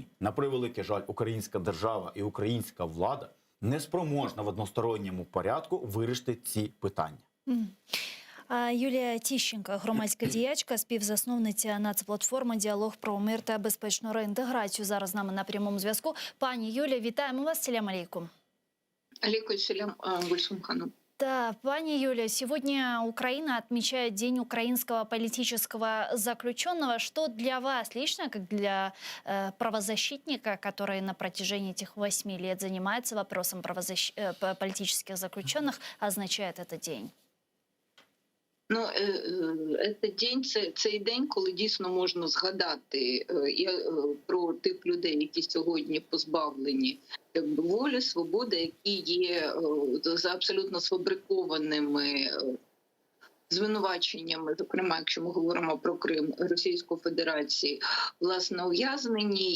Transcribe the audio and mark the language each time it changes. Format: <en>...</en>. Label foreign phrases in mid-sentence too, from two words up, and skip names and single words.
<uk>На превеликий жаль, українська держава і українська влада не спроможна в односторонньому порядку вирішити ці питання. Юлія Тищенко, громадська діячка, співзасновниця нацплатформи «Діалог про мир та безпечну реінтеграцію». Зараз з нами на прямому зв'язку. Пані Юлія, вітаємо вас.</uk> <ar>السلام عليكم. عليكم السلام, Гульсум ханым.</ar> <ru>Да, пани Юлия, сегодня Украина отмечает День украинского политического заключенного. Что для вас лично, как для правозащитника, который на протяжении этих 8 лет занимается вопросом политических заключенных, означает этот день?</ru> <uk>Ну, цей день, коли дійсно можна згадати про тих людей, які сьогодні позбавлені волі, свободи, які є за абсолютно сфабрикованими звинуваченнями, зокрема, якщо ми говоримо про Крим, Російської Федерації, власне, ув'язнені.</uk>